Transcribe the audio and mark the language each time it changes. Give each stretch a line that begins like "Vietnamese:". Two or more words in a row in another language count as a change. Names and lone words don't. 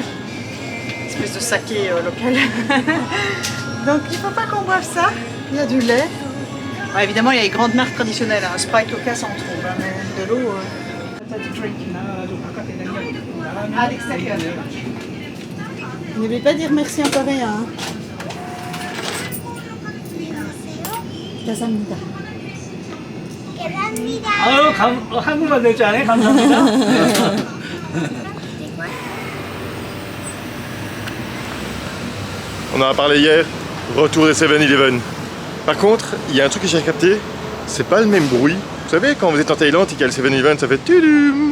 French: Une espèce de saké local. Donc, il faut pas qu'on boive ça. Il y a du lait. Ouais, évidemment, il y a les grandes marques traditionnelles. Hein. Sprite, Coca, ça on trouve. Hein, mais de l'eau. À l'extérieur. N'oubliez pas de dire merci en coréen. Hein.
Korean: 감사합니다. 아유, 한국말 될 줄 아네? 감사합니다.
French: On en a parlé hier, retour des 7-Eleven. Par contre, il y a un truc que j'ai capté, c'est pas le même bruit. Vous savez, quand vous êtes en Thaïlande et qu'il y a le 7-Eleven, ça fait tudum.